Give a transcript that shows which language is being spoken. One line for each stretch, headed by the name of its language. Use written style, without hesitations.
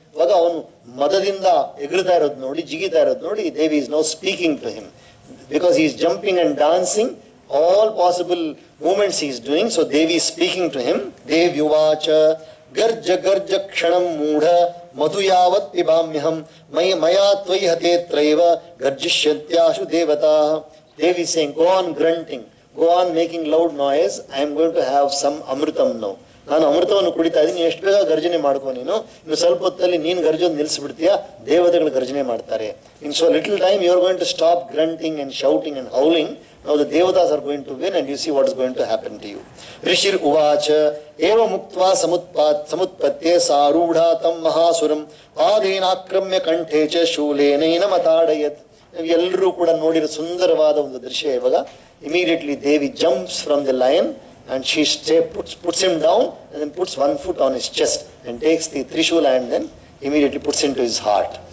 Kannada: ಇವಾಗ ಅವನು ಮದದಿಂದ ಎಗರ್ತಾ ಇರೋದು ನೋಡಿ,
English: ಜಿಗಿತಾ ಇರೋದು ನೋಡಿ, Devi is now speaking to him because he is jumping and dancing. All possible movements he is doing. So Devi is speaking to him.
Sanskrit: Devyuvacha garja garja kshanam moodha madhuyavat pibamyaham maya tvai hate traiva garjishyatyasu devata.
English: Devi is saying, go on grunting, go on making loud noise. I am going to have some amritam now.
Kannada: ನಾನು ಅಮೃತವನ್ನು ಕುಡಿತಾ ಇದ್ದೀನಿ, ಎಷ್ಟು ಬೇಗ ಗರ್ಜನೆ ಮಾಡ್ಕೊ ನೀನು. ಇನ್ನು ಸ್ವಲ್ಪ ಹೊತ್ತಲ್ಲಿ ನೀನು ಗರ್ಜನೆ ನಿಲ್ಲಿಸ್ಬಿಡ್ತೀಯಾ, ದೇವತೆಗಳು ಗರ್ಜನೆ ಮಾಡ್ತಾರೆ.
English: In so little time you are going to stop grunting and shouting and howling. Now the devatas are going to win and you see what is going to happen to you.
Sanskrit: Rishir uvacha eva muktva samutpatye sarudha tam mahasuram padena akramya kanthe cha shulenaina matadayat.
Kannada: ಎಲ್ಲರೂ ಕೂಡ ನೋಡಿರೋ ಸುಂದರವಾದ ಒಂದು ದೃಶ್ಯ.
English: ಇವಾಗ immediately Devi jumps from the lion and she puts him down and then puts one foot on his chest and takes the Trishula and then immediately puts into his heart.